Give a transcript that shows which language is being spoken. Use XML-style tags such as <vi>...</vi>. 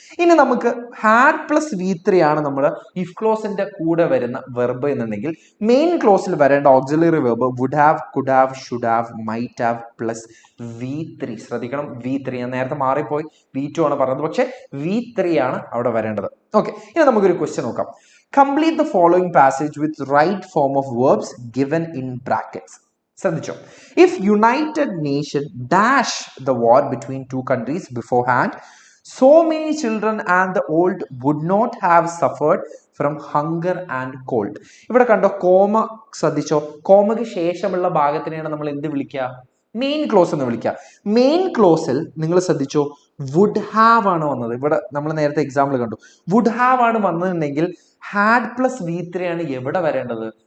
<ml>ഇനി നമുക്ക് had plus V3 ആണ് നമ്മൾ ഇഫ് ക്ലോസിന്റെ കൂടെ വരുന്ന വെർബ് എന്നുണ്ടെങ്കിൽ മെയിൻ ക്ലോസിൽ വരേണ്ട auxiliary verb would have, could have, should have, might have plus V3. ശ്രദ്ധിക്കണം, V3. ഞാൻ നേരത്തെ മാറിപ്പോയി, V2 ആണ് പറഞ്ഞത്, പക്ഷെ V3 ആണ് അവിടെ വരേണ്ടത്. ഓക്കെ, ഇനി നമുക്കൊരു ക്വസ്റ്റ്യൻ നോക്കാം.</ml> <en>Complete the following passage with right form of verbs given in brackets.</en> <ml>ശ്രദ്ധിച്ചോ,</ml> <en>if United Nation dash the war between 2 countries beforehand, so many children and the old would not have suffered from hunger and cold.</en> <ml>ഇവിടെ കണ്ടോ, comma ശ്രദ്ധിച്ചോ, കോമയ്ക്ക് ശേഷമുള്ള ഭാഗത്തിനെയാണ് നമ്മൾ എന്ത് വിളിക്കുക? Main clause എന്ന് വിളിക്കുക. മെയിൻ ക്ലോസിൽ നിങ്ങൾ ശ്രദ്ധിച്ചോ, വുഡ് ഹാവ് ആണ് വന്നത്. ഇവിടെ നമ്മൾ നേരത്തെ എക്സാമ്പിൾ കണ്ടു, വുഡ് ഹാവ് ആണ് വന്നതെങ്കിൽ ഹാഡ് പ്ലസ് V3 ആണ് എവിടെ വരേണ്ടത്?</ml>